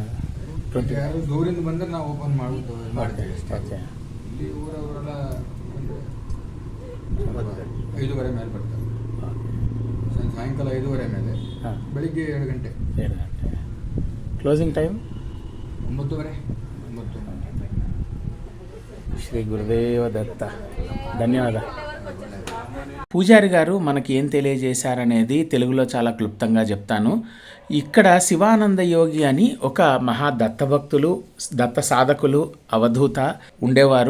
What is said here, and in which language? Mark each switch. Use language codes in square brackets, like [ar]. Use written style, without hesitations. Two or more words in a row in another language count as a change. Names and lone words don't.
[kn] ಯಾರು ದೂರಿಂದ ಬಂದರೆ ನಾವು ಓಪನ್ ಮಾಡ್ತೀವಿ ಅಷ್ಟೇ. ಓಕೆ. ಇಲ್ಲಿ ಊರವರೆಲ್ಲ 5:30 ಮೇಲೆ ಬರ್ತಾರೆ. ಸಾಯಂಕಾಲ 5:30 ಮೇಲೆ. ಬೆಳಿಗ್ಗೆ 7 ಗಂಟೆ. 7 ಗಂಟೆ. ಕ್ಲೋಸಿಂಗ್ ಟೈಮ್ 9:30. [te] శ్రీ గురుదేవ దత్త. ధన్యవాదాలు. పూజారి గారు మనకి ఏం తెలియజేశారనేది తెలుగులో చాలా క్లుప్తంగా చెప్తాను. ఇక్కడ శివానంద యోగి అని ఒక మహా దత్తభక్తులు, దత్త సాధకులు, అవధూత ఉండేవారు.